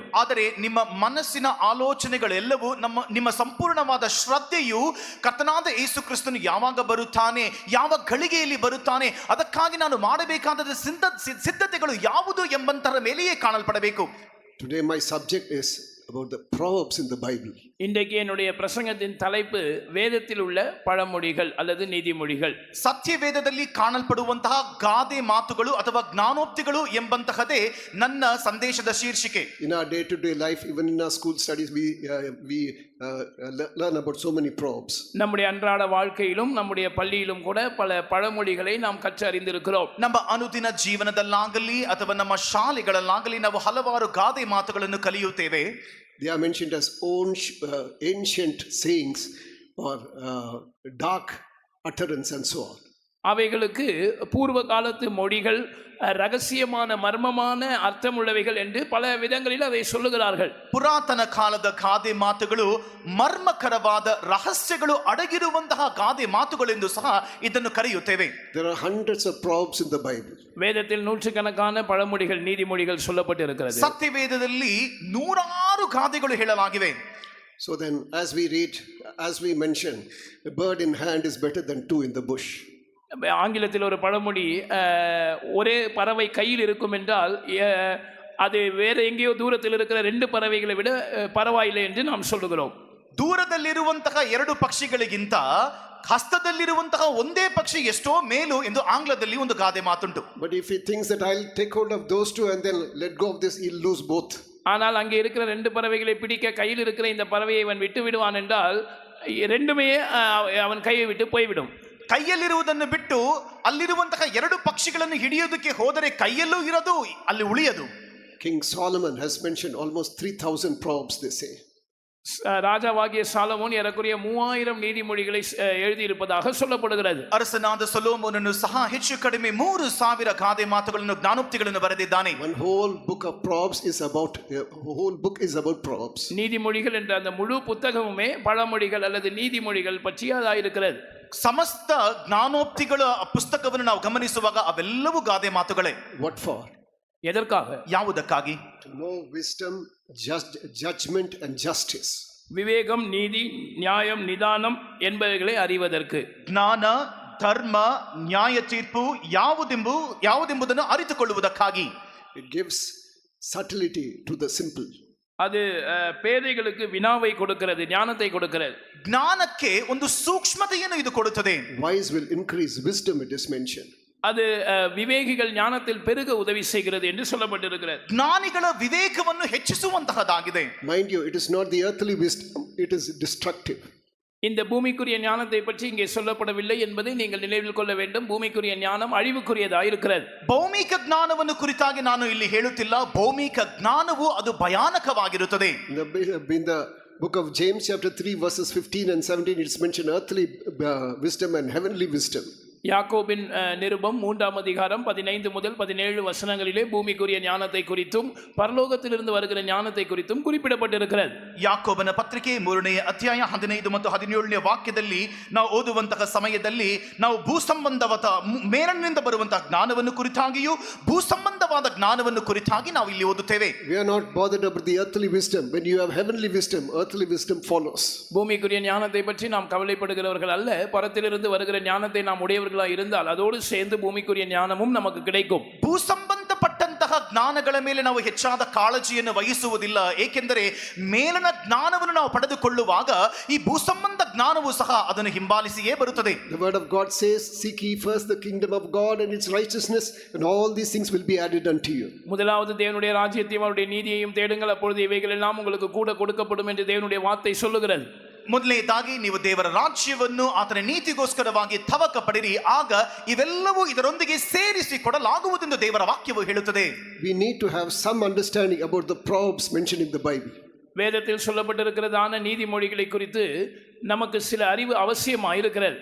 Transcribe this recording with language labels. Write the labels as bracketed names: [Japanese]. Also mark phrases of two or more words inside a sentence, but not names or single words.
[Kannada] ಆದರೆ ನಿಮ್ಮ ಮನಸ್ಸಿನ ಆಲೋಚನೆಗಳೆಲ್ಲವೂ ನಿಮ್ಮ ಸಂಪೂರ್ಣವಾದ ಶ್ರದ್ಧೆಯು ಕರ್ತನಾದ ಯೇಸು ಕ್ರಿಸ್ತನು ಯಾವಾಗ ಬರುತ್ತಾನೆ, ಯಾವ ಗಳಿಗೆಯಲ್ಲಿ ಬರುತ್ತಾನೆ, ಅದಕ್ಕಾಗಿ ನಾನು ಮಾಡಬೇಕಾದ ಸಿದ್ಧತೆಗಳು ಯಾವುದು ಎಂಬಂತರ ಮೇಲೆಯೇ ಕಾಣಲ್ಪಡಬೇಕು. [English] Today my subject is about the proverbs in the Bible. [Tamil] இன்றைக்கு என்னுடைய பிரசங்கத்தின் தலைப்பு வேதத்தில் உள்ள பழமொழிகள் அல்லது நீதிமொழிகள். [Kannada] ಸತ್ಯವೇದದಲ್ಲಿ ಕಾಣಲ್ಪಡುವಂತಹ ಗಾದೆ ಮಾತುಗಳು ಅಥವಾ ಜ್ಞಾನೋಕ್ತಿಗಳು ಎಂಬಂತಹದೇ ನನ್ನ ಸಂದೇಶದ ಶೀರ್ಷಿಕೆ. [English] In our day-to-day life, even in our school studies, we learn about so many proverbs. [Tamil] நம்முடைய அன்றாட வாழ்க்கையிலும் நம்முடைய பள்ளியிலும் கூட பல பழமொழிகளை நாம் கற்றறிந்திருக்கிறோம். [Kannada] ನಮ್ಮ ಅನುದಿನ ಜೀವನದಲ್ಲಾಗಲಿ ಅಥವಾ ನಮ್ಮ ಶಾಲೆಗಳಲ್ಲಾಗಲಿ ನಾವು ಹಲವಾರು ಗಾದೆ ಮಾತುಗಳನ್ನು ಕಲಿಯುತ್ತೇವೆ. [English] They are mentioned as ancient sayings or dark utterance and so on. [Tamil] அவைகளுக்கு பூர்வ காலத்து மொழிகள், ரகசியமான மர்மமான அர்த்தமுள்ளவைகள் என்று பல விதங்களில் அதை சொல்லுகிறார்கள். [Kannada] ಪುರಾತನ ಕಾಲದ ಗಾದೆ ಮಾತುಗಳು ಮರ್ಮಕರವಾದ ರಹಸ್ಯಗಳು ಅಡಗಿರುವಂತಹ ಗಾದೆ ಮಾತುಗಳೆಂದು ಸಹ ಇದನ್ನು ಕರೆಯುತ್ತೇವೆ. [English] There are hundreds of proverbs in the Bible. [Tamil] வேதத்தில் நூற்றுக்கணக்கான பழமொழிகள், நீதிமொழிகள் சொல்லப்பட்டிருக்கிறது. [Kannada] ಸತ್ಯವೇದದಲ್ಲಿ ನೂರಾರು ಗಾದೆಗಳು ಹೇಳಲಾಗಿವೆ. [English] So then, as we read, as we mentioned, a bird in hand is better than two in the bush. [Tamil] ஆங்கிலத்தில் ஒரு பழமொழி, ஒரே பறவை கையில் இருக்கும் என்றால் அது வேற எங்கேயோ தூரத்தில் இருக்கிற ரெண்டு பறவைகளை விட பரவாயில்லை என்று நாம் சொல்லுகிறோம். [Kannada] ದೂರದಲ್ಲಿರುವಂತಹ ಎರಡು ಪಕ್ಷಿಗಳಿಗಿಂತ ಹಸ್ತದಲ್ಲಿರುವಂತಹ ಒಂದೇ ಪಕ್ಷಿ ಎಷ್ಟೋ ಮೇಲು ಎಂದು ಆಂಗ್ಲದಲ್ಲಿ ಒಂದು ಗಾದೆ ಮಾತುಂಟು. [English] But if he thinks that I'll take hold of those two and then let go of this, he'll lose both. [Tamil] ஆனால் அங்கே இருக்கிற ரெண்டு பறவைகளை பிடிக்க கையில் இருக்கிற இந்த பறவையை அவன் விட்டு விடுவான் என்றால் ரெண்டுமே அவன் கையை விட்டு போய்விடும். [Kannada] ಕೈಯಲ್ಲಿರುವುದನ್ನು ಬಿಟ್ಟು ಅಲ್ಲಿರುವಂತಹ ಎರಡು ಪಕ್ಷಿಗಳನ್ನು ಹಿಡಿಯೋದಕ್ಕೆ ಹೋದರೆ ಕೈಯಲ್ಲೂ ಇರೋದು ಅಲ್ಲಿ ಉಳಿಯದು. [English] King Solomon has mentioned almost 3,000 proverbs, they say. [Tamil] ராஜாவாகிய சாலமோன் ஏறக்குறைய 3000 நீதிமொழிகளை எழுதியிருப்பதாக சொல்லப்படுகிறது. [Kannada] ಅರಸನಾದ ಸೊಲೊಮೋನನು ಸಹ ಹೆಚ್ಚು ಕಡಿಮೆ 3000 ಗಾದೆ ಮಾತುಗಳನ್ನು ಜ್ಞಾನೋಕ್ತಿಗಳನ್ನು ಬರೆದಿದ್ದಾನೆ. [English] One whole book of proverbs is about proverbs. [Tamil] நீதிமொழிகள் என்ற அந்த முழு புத்தகமுமே பழமொழிகள் அல்லது நீதிமொழிகள் பற்றியதாயிருக்கிறது. [Kannada] ಸಮಸ್ತ ಜ್ಞಾನೋಕ್ತಿಗಳ ಪುಸ್ತಕವನ್ನು ನಾವು ಗಮನಿಸುವಾಗ ಅವೆಲ್ಲವೂ ಗಾದೆ ಮಾತುಗಳೇ. [English] What for? [Tamil] எதற்காக? [Kannada] ಯಾವುದಕ್ಕಾಗಿ? [English] To know wisdom, judgment and justice. [Tamil] விவேகம், நீதி, நியாயம், நிதானம் என்பவைகளை அறிவதற்கு. [Kannada] ಜ್ಞಾನ, ಧರ್ಮ, ನ್ಯಾಯ ತೀರ್ಪು ಯಾವುದೆಂಬುದನ್ನು ಅರಿತುಕೊಳ್ಳುವುದಕ್ಕಾಗಿ. [English] It gives subtlety to the simple. [Tamil] அது பேதைகளுக்கு வினாவை கொடுக்கிறது, ஞானத்தை கொடுக்கிறது. [Kannada] ಜ್ಞಾನಕ್ಕೆ ಒಂದು ಸೂಕ್ಷ್ಮತೆಯನ್ನು ಇದು ಕೊಡುತ್ತದೆ. [English] Wise will increase wisdom, it is mentioned. [Tamil] அது விவேகிகள் ஞானத்தில் பெருக உதவி செய்கிறது என்று சொல்லப்பட்டிருக்கிறது. [Kannada] ಜ್ಞಾನಿಗಳ ವಿವೇಕವನ್ನು ಹೆಚ್ಚಿಸುವಂತಹದಾಗಿದೆ. [English] Mind you, it is not the earthly wisdom, it is destructive. [Tamil] இந்த பூமிக்குரிய ஞானத்தை பற்றி இங்கே சொல்லப்படவில்லை என்பதை நீங்கள் நினைவில் கொள்ள வேண்டும். பூமிக்குரிய ஞானம் அழிவுக்குரியதாக இருக்கிறது. [Kannada] ಭೌಮಿಕ ಜ್ಞಾನವನ್ನು ಕುರಿತಾಗಿ ನಾನು ಇಲ್ಲಿ ಹೇಳುತ್ತಿಲ್ಲ. ಭೌಮಿಕ ಜ್ಞಾನವು ಅದು ಭಯಾನಕವಾಗಿರುತ್ತದೆ. [English] In the book of James chapter 3 verses 15 and 17, it's mentioned earthly wisdom and heavenly wisdom. [Tamil] யாக்கோபின் நிருபம் 3ஆம் அதிகாரம் 15 முதல் 17 வசனங்களிலே பூமிக்குரிய ஞானத்தை குறித்தும் பரலோகத்திலிருந்து வருகிற ஞானத்தை குறித்தும் குறிப்பிடப்பட்டிருக்கிறது. [Kannada] ಯಾಕೋಬನ ಪತ್ರಿಕೆ 3ನೇ ಅಧ್ಯಾಯ 15 ಮತ್ತು 17ನೇ ವಾಕ್ಯದಲ್ಲಿ ನಾವು ಓದುವಂತಹ ಸಮಯದಲ್ಲಿ ನಾವು ಭೂಸಂಬಂಧವಾದ ಮೇಲಿನಿಂದ ಬರುವಂತಹ ಜ್ಞಾನವನ್ನು ಕುರಿತಾಗಿಯೂ ಭೂಸಂಬಂಧವಾದ ಜ್ಞಾನವನ್ನು ಕುರಿತಾಗಿ ನಾವು ಇಲ್ಲಿ ಓದುತ್ತೇವೆ. [English] We are not bothered about the earthly wisdom. When you have heavenly wisdom, earthly wisdom follows. [Tamil] பூமிக்குரிய ஞானத்தை பற்றி நாம் கவலைப்படுகிறவர்கள் அல்ல. பரத்திலிருந்து வருகிற ஞானத்தை நாம் உடையவர்களாக இருந்தால் அதோடு சேர்ந்து பூமிக்குரிய ஞானமும் நமக்கு கிடைக்கும். [Kannada] ಭೂಸಂಬಂಧಪಟ್ಟಂತಹ ಜ್ಞಾನಗಳ ಮೇಲೆ ನಾವು ಹೆಚ್ಚಾದ ಕಾಳಜಿಯನ್ನು ವಹಿಸುವುದಿಲ್ಲ. ಏಕೆಂದರೆ ಮೇಲಿನ ಜ್ಞಾನವನ್ನು ನಾವು ಪಡೆದುಕೊಳ್ಳುವಾಗ ಈ ಭೂಸಂಬಂಧ ಜ್ಞಾನವು ಸಹ ಅದನ್ನು ಹಿಂಬಾಲಿಸಿಯೇ ಬರುತ್ತದೆ. [English] The word of God says, seek ye first the kingdom of God and its righteousness, and all these things will be added unto you. [Tamil] முதலாவது தேவனுடைய ராஜ்யத்தையும் அவருடைய நீதியையும் தேடுங்கள், அப்பொழுது இவைகள் எல்லாம் உங்களுக்கு கூட கொடுக்கப்படும் என்று தேவனுடைய வார்த்தை சொல்லுகிறது. [Kannada] ಮೊದಲನೇದಾಗಿ ನೀವು ದೇವರ ರಾಜ್ಯವನ್ನು ಆತನ ನೀತಿಗೋಸ್ಕರವಾಗಿ ತವಕ ಪಡಿರಿ, ಆಗ ಇವೆಲ್ಲವೂ ಇದರೊಂದಿಗೆ ಸೇರಿಸಿ ಕೊಡಲಾಗುವುದೆಂದು ದೇವರ ವಾಕ್ಯವು ಹೇಳುತ್ತದೆ. [English] We need to have some understanding about the proverbs mentioned in the Bible. [Tamil] வேதத்தில் சொல்லப்பட்டிருக்கிறதான நீதிமொழிகளை குறித்து நமக்கு சில அறிவு அவசியமாயிருக்கிறது.